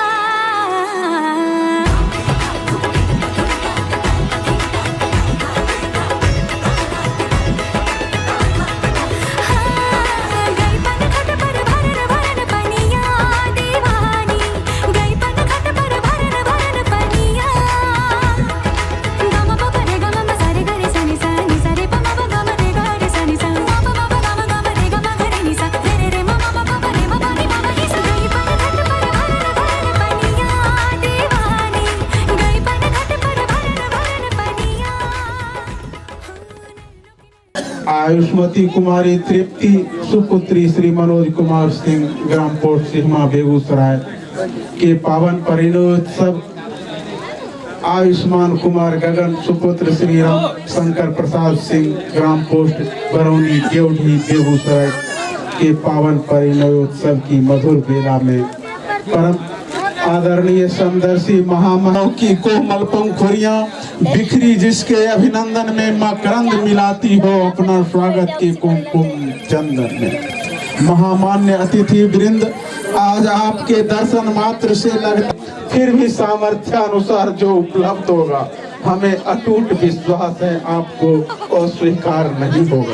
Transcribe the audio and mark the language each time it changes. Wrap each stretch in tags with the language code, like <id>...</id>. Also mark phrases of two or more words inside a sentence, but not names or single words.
<hi>गई पन घट पर भरन भरन पनिया, दीवानी गई पन घट पर भरन भरन पनिया, गम प रे गम म सा रे ग रे सा नि सा रे प म प ग म रे ग रे सा नि सा, म प म प ग म रे ग म ग रे नि सा, रे रे रे म म प प रे म प नि म ग नि सा। गई पन घट पर भरन भरन पनिया, दीवानी गई पन घट पर भरन भरन पनिया। आयुष्मती कुमारी तृप्ति सुपुत्री श्री मनोज कुमार सिंह ग्राम पोस्ट सिहमा बेगूसराय के पावन परिणयोत्सव आयुष्मान कुमार गगन सुपुत्र श्री राम शंकर प्रसाद सिंह ग्राम पोस्ट बरौनी देवढी बेगूसराय के पावन परिणयोत्सव की मधुर बेला में परम आदरणीय समदर्शी महामानव की कोमल पंखुड़ियां बिखरी, जिसके अभिनंदन में मकरंद मिलाती हो अपना स्वागत के कुमकुम चंदन में। महामान्य अतिथि वृंद, आज आपके दर्शन मात्र से लगता, फिर भी सामर्थ्य अनुसार जो उपलब्ध होगा, हमें अटूट विश्वास है आपको अस्वीकार नहीं होगा।</hi>